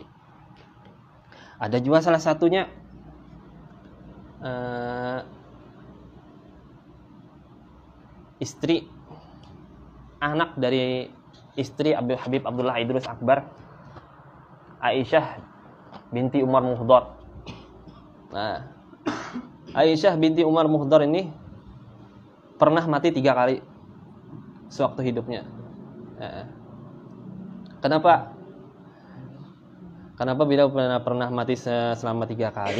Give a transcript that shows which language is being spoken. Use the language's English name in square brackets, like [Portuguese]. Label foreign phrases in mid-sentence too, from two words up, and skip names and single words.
[Indonesian] Ada juga salah satunya anak dari istri Habib Abdullah Idrus Akbar, Aisyah binti Umar Muhdar. Nah, Aisyah binti Umar Muhdar ini pernah mati 3 kali sewaktu hidupnya. Kenapa beliau pernah mati selama 3 kali?